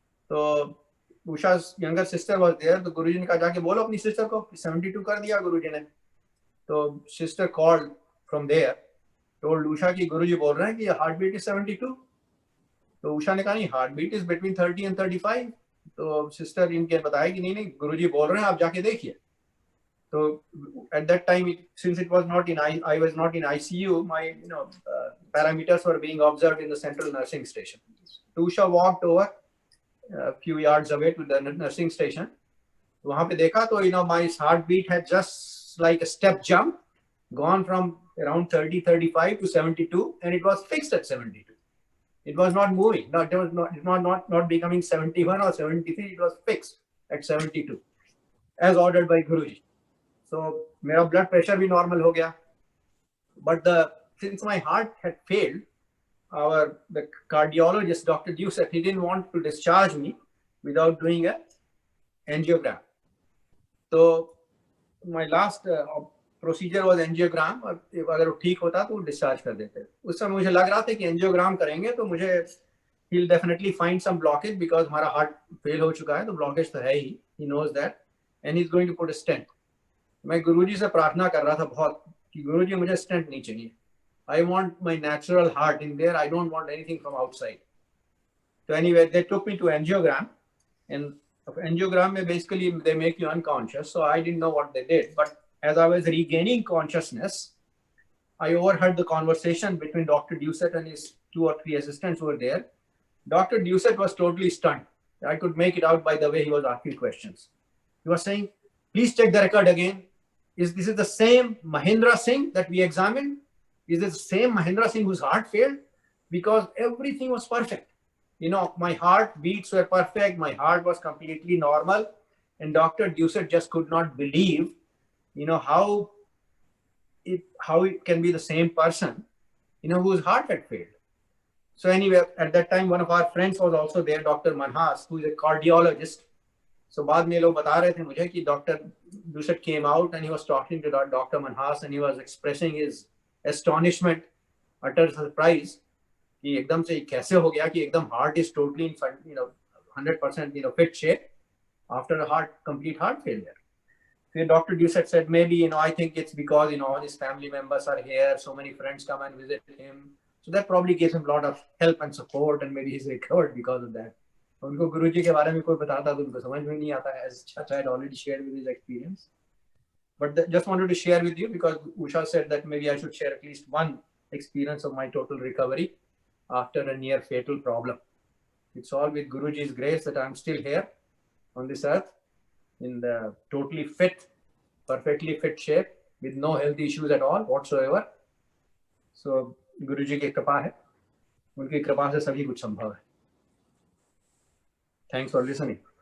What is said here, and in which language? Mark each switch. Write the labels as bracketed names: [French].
[Hindi] तो Usha [English] Younger sister was there. [Hindi] तो गुरुजी ने कहा जाके बोलो अपनी सिस्टर को 72 कर दिया गुरुजी ने। तो sister [English] called from there, told [Hindi] Usha कि गुरुजी बोल रहे हैं कि [English] Heart beat is 72। [Hindi] तो उषा ने कहा नहीं, [English] Heart beat is between 30 and 35। [Hindi] तो सिस्टर इनके बताया कि नहीं गुरुजी बोल रहे हैं, आप जाके देखिए। [English] तो at that time, since it was not in I was not in ICU, my parameters were being observed in the central nursing station. Usha walked over a few yards away to the nursing station. [Hindi] वहाँ पे देखा तो [English] my heartbeat had just like a step jump gone from around 30-35 to 72, and it was fixed at 72. It was not moving. No, it was not becoming 71 or 73. It was fixed at 72 as ordered by Guruji. So मेरा blood pressure भी normal हो गया, but since my heart had failed, the cardiologist, Dr. Dusek, he didn't want to discharge me without doing a angiogram. So my last procedure was angiogram, [Hindi] और अगर वो ठीक होता तो वो discharge कर देते। उस समय मुझे लग रहा था कि angiogram करेंगे तो मुझे [English] he'll definitely find some blockage because [Hindi] हमारा heart fail हो चुका है, तो blockage तो है ही, [English] he knows that, and he's going to put a stent. [Hindi] मैं गुरुजी से प्रार्थना कर रहा था बहुत कि गुरुजी मुझे स्टेंट नहीं चाहिए। [English] I want my natural heart in there. I don't want anything from outside. So anyway, they took me to angiogram, and angiogram में basically they make you unconscious. So I didn't know what they did, but as I was regaining consciousness, I overheard the conversation between Dr. Dusek and his 2 or 3 assistants who were there. Dr. Dusek was totally stunned I could make it out by the way he was asking questions. He was saying, please check the record again. Is this the same Mahendra Singh that we examined? Is it the same Mahendra Singh whose heart failed? Because everything was perfect. You know, my heart beats were perfect. My heart was completely normal. And Dr. Doucet just could not believe, you know, how it can be the same person, you know, whose heart had failed. So anyway, at that time, one of our friends was also there, Dr. Manhas, who is a cardiologist. [Hindi] So बाद में लोग बता रहे थे मुझे कि Dr. [English] Doucet came out and he was talking to Dr. Manhas and he was expressing his astonishment, utter surprise [Hindi] कि एकदम से कैसे हो गया कि एकदम [English] heart is totally in, you know, 100%, you know, fit shape after a complete heart failure. So Dr. Doucet said, maybe, you know, I think it's because, you know, all his family members are here, so many friends come and visit him. So that probably gives him a lot of help and support, and maybe he's recovered because of that. [Hindi] उनको गुरुजी के बारे में कोई बताता तो उनको समझ में नहीं आता है, [English] as Chacha had already shared with his experience. But just wanted to share with you because Usha said that maybe I should share at least one experience of my total recovery after a near fatal problem. It's all with Guruji's grace that I'm still here on this earth in the totally fit, perfectly fit shape with no health issues at all whatsoever. [Hindi] So Guruji की कृपा है, उनकी कृपा से सभी कुछ संभव है. [English] Thanks for listening.